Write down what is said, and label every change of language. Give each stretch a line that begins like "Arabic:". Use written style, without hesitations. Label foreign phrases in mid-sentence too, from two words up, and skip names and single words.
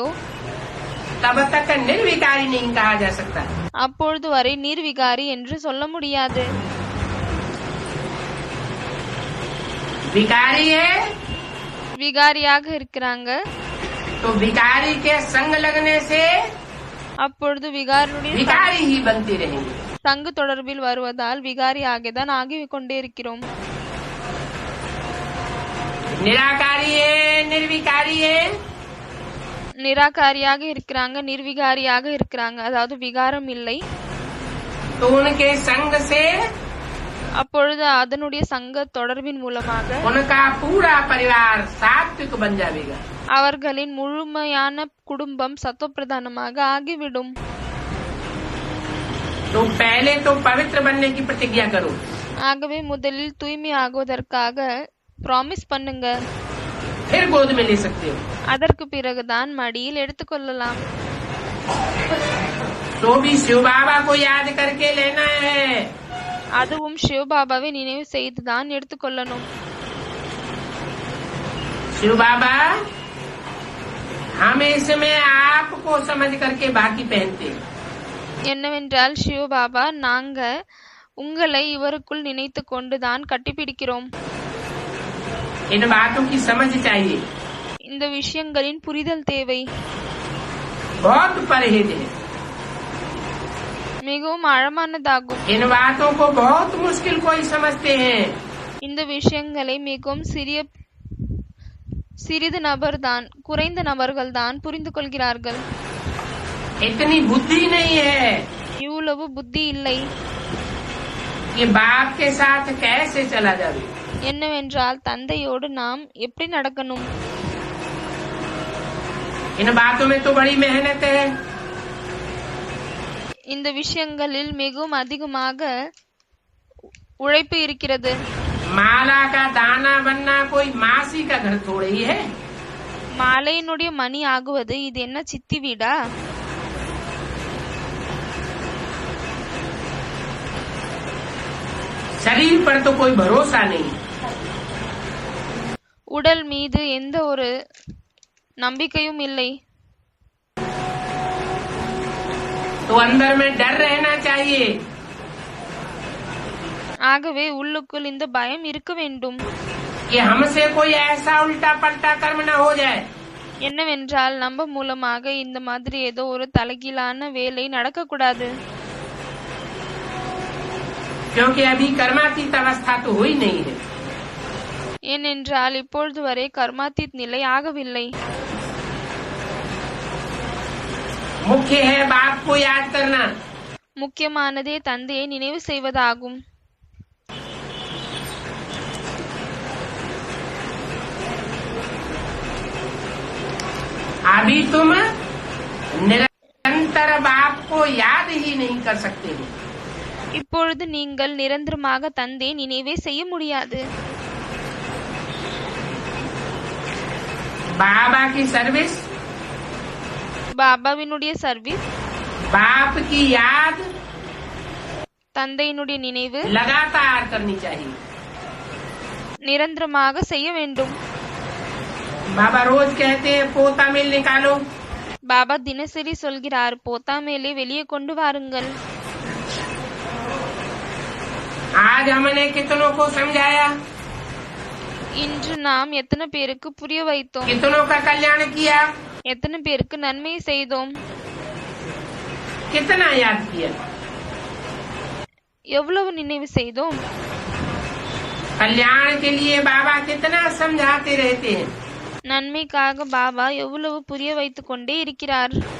Hindi: तब तक निर्विकारी नहीं कहा जा सकता.
Tamil: அப்பொழுது வரை நிர்விகாரி என்று சொல்ல முடியாது.
Hindi: विकारी है
Tamil: விகாரியாக இருக்கிறாங்க,
Hindi: तो विकारी के संग लगने से
Tamil: அப்பொழுது விகாரியுடைய
Hindi: विकारी ही बनती रहेंगे.
Tamil: சங்கு தொடர்பில் வருவதால் விகாரி ஆகிதான் ஆகி கொண்டே இருக்கிறோம்.
Hindi: निराकारी है निर्विकारी है
Tamil: நிராகாரியாக இருக்கிறாங்க, நிர்விகாரியாக இருக்கிறாங்க, அதாவது விகாரம் இல்லை.
Hindi: तो उनके संग से
Tamil: அப்பொழுது அதனுடைய சங்க தொடர்பின் மூலமாக
Hindi: उनका पूरा परिवार सात्विक बन जाएगा.
Tamil: அவர்களின் முழுமையான குடும்பம் சத்துவப்பிரதானமாக ஆகிவிடும்.
Hindi: तो पहले तो पवित्र बनने की प्रतिज्ञा करो.
Tamil: ஆகவே முதலில் தூய்மை ஆகுவதற்காக ப்ராமிஸ் பண்ணுங்க.
Hindi: फिर गोद में ले सकते हो.
Tamil: அதற்கு பிறகுதான் மடியில் எடுத்துக்கொள்ளலாம்.
Hindi: तो भी शिव बाबा को याद करके लेना है.
Tamil: அதுவும் சிவபாபாவை நினைவு செய்துதான் எடுத்துக்கொள்ளணும்.
Hindi: शिव बाबा हम इसमें आपको समझ करके बाकी पहनते हैं.
Tamil: என்னவென்றால் சிவபாபா நாங்க உங்களை இவருக்குள் நினைத்து கொண்டுதான் கட்டிப்பிடிக்கிறோம்.
Hindi: इन बातों की समझ चाहिए.
Tamil: இந்த இந்த விஷயங்களின் புரிதல் தேவை.
Hindi: बहुत परहेज है.
Tamil: மிகவும் ஆழமானதாகும்.
Hindi: इन बातों को बहुत मुश्किल कोई समझते हैं.
Tamil: இந்த விஷயங்களை மிகவும் சிறிது நபர்தான், குறைந்த நபர்கள்தான் புரிந்து கொள்கிறார்கள்.
Hindi: इतनी बुद्धि नहीं है
Tamil: இவ்வளவு புத்தி இல்லை.
Hindi: कि बाप के साथ कैसे चला जाए.
Tamil: என்னவென்றால் தந்தையோடு நாம் எப்படி நடக்கணும்.
Hindi: इन बातों में तो बड़ी मेहनत है.
Tamil: இந்த விஷயங்களில் மிகவும் அதிகமாக உழைப்பு இருக்கிறது.
Hindi: माला का दाना बनना कोई मासी का घर थोड़ी ही है.
Tamil: மாலையினுடைய மணி ஆகுவது இது என்ன சித்தி வீடா?
Hindi: शरीर पर तो कोई भरोसा नहीं.
Tamil: உடல் மீது எந்த ஒரு நம்பிக்கையும் இல்லை.
Hindi: तो अंदर में डर रहना चाहिए.
Tamil: ஆகவே உள்ளுக்குள் இந்த பயம் இருக்க வேண்டும்.
Hindi: कि हमसे कोई ऐसा उल्टा पलटा कर्म न हो जाए.
Tamil: என்னவென்றால் நம்ம மூலமாக இந்த மாதிரி ஏதோ ஒரு தலைகீழான வேலை நடக்கக்கூடாது.
Hindi: क्योंकि अभी कर्मातीत अवस्था तो हुई नहीं है.
Tamil: ஏனென்றால் இப்பொழுது வரை கர்மாத்தீத் நிலை ஆகவில்லை.
Hindi: मुख्य है बाप को याद करना.
Tamil: முக்கியமானதே தந்தையை நினைவு செய்வதாகும்.
Hindi: अभी तुम निरंतर बाप को याद ही नहीं कर सकते हो.
Tamil: இப்பொழுது நீங்கள் நிரந்தரமாக தந்தை நினைவே செய்ய முடியாது.
Hindi: बाबा की सर्विस,
Tamil: பாபாவினுடைய சர்வீஸ்,
Hindi: बाप की याद
Tamil: தந்தையினுடைய நினைவு
Hindi: लगातार करनी चाहिए.
Tamil: நிரந்தரமாக செய்ய வேண்டும்.
Hindi: बाबा रोज कहते हैं पोता मेल निकालो.
Tamil: பாபா தினசரி சொல்கிறார், போத்தா மேலே வெளியே கொண்டு வாருங்கள்.
Hindi: आज हमने कितनों को समझाया,
Tamil: இன்று நாம் எத்தனை பேருக்கு புரிய வைத்தோம்,
Hindi: कितनों का कल्याण किया,
Tamil: எத்தனை பேருக்கு நன்மை செய்தோம்,
Hindi: कितना याद किया.
Tamil: எவ்வளவு நினைவு செய்தோம்.
Hindi: कल्याण के लिए बाबा कितना समझाते रहते हैं.
Tamil: நன்மைக்காக பாபா எவ்வளவு புரிய வைத்துக் கொண்டே இருக்கிறார்.